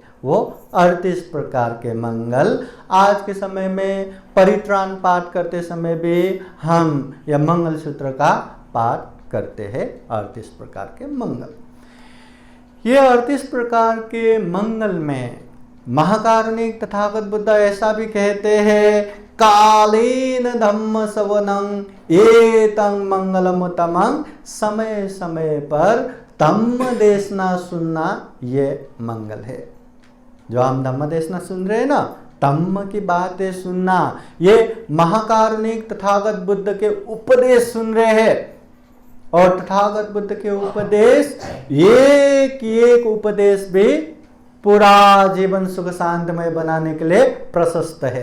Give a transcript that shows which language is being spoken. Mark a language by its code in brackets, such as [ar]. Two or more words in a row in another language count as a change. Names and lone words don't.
[hi] वो 38 प्रकार के मंगल आज के समय में परित्राण पाठ करते समय भी हम यह मंगल सूत्र का पाठ करते हैं। 38 प्रकार के मंगल। ये 38 प्रकार के मंगल में महाकारुणिक तथागत बुद्ध ऐसा भी कहते हैं, [pi] कालीन धम्म सवनं एतं मंगलमुत्तमं, [hi] समय समय पर धम्म देशना सुनना ये मंगल है। जो हम धम्म देशना सुन रहे हैं ना, धम्म की बातें सुनना, ये महाकारुणिक तथागत बुद्ध के उपदेश सुन रहे हैं। और तथागत बुद्ध के उपदेश, एक एक उपदेश भी पूरा जीवन सुख शांतिमय बनाने के लिए प्रशस्त है।